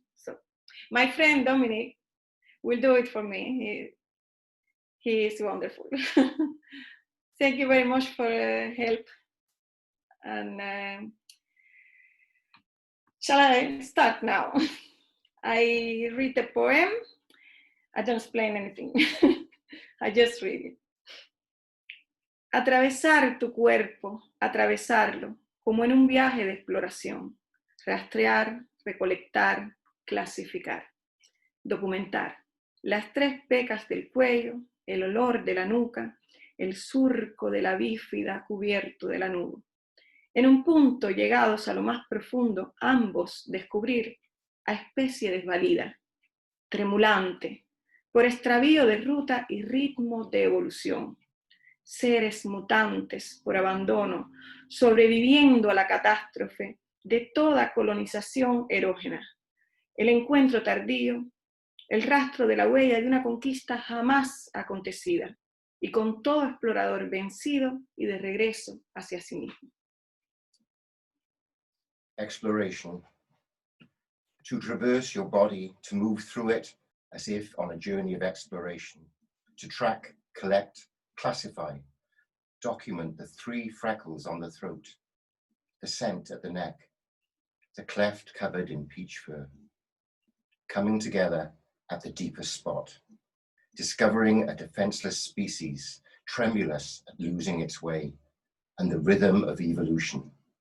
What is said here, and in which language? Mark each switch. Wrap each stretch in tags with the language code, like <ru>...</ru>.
<en>So my friend Dominic will do it for me. He is wonderful. Thank you very much for help. And shall I start now? I read the poem. I don't explain anything. I just read it.</en> <es>Atravesar tu cuerpo, atravesarlo, como en un viaje de exploración. Rastrear, recolectar, clasificar. Documentar. Las tres pecas del cuello, el olor de la nuca, el surco de la bífida cubierto de la nube. En un punto, llegados a lo más profundo, ambos descubrir a especie desvalida, tremulante, por extravío de ruta y ritmo de evolución. Seres mutantes por abandono, sobreviviendo a la catástrofe de toda colonización erógena. El encuentro tardío, el rastro de la huella de una conquista jamás acontecida, y con todo explorador vencido y de regreso hacia sí mismo.</es> <en>Exploration. To traverse your body, to move through it as if on a journey of exploration. To track, collect, classify, document the 3 freckles on the throat, the scent at the neck, the cleft covered in peach fur, coming together at the deepest spot, discovering a defenseless species, tremulous at losing its way, and the rhythm of evolution.</en>